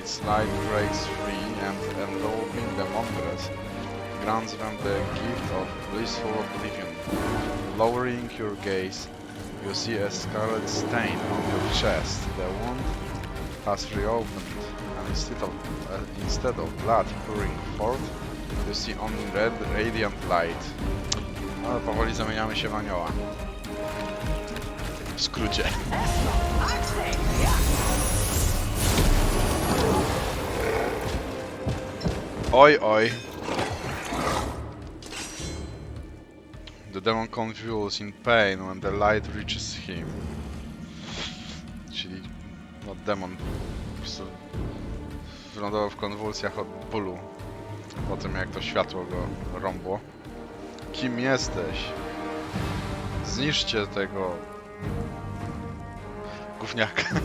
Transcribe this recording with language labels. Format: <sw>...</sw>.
<en>Its light breaks free and enveloping the monstrous grants them the gift of blissful oblivion. Lowering your gaze, you see a scarlet stain on your chest. The wound has reopened, and instead of blood pouring forth, you see only red, radiant light.</en> <pl>Ale powoli zamieniamy się w anioła. W skrócie. Oj, oj.</pl> <en>The demon convulses in pain when the light reaches him.</en> <pl>Czyli no, demon po prostu wylądował w konwulsjach od bólu po tym, jak to światło go rąbło. Kim jesteś? Zniszczcie tego gówniaka.</pl>